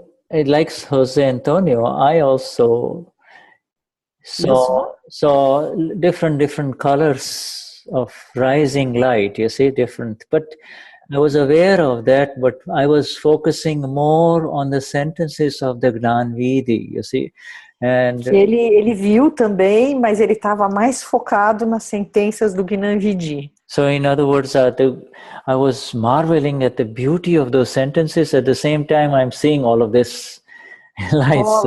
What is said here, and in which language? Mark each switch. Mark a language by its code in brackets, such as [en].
[en] Like José Antonio, I also saw different colors of rising light, you see, different. But I was aware of that, but I was focusing more on the sentences of the Gnani Vidi, you see. And [pt] ele viu também, mas ele estava mais focado nas sentenças do Gnani Vidi. [en] So in other words, I was marveling at the beauty of those sentences. At the same time, I'm seeing all of this light.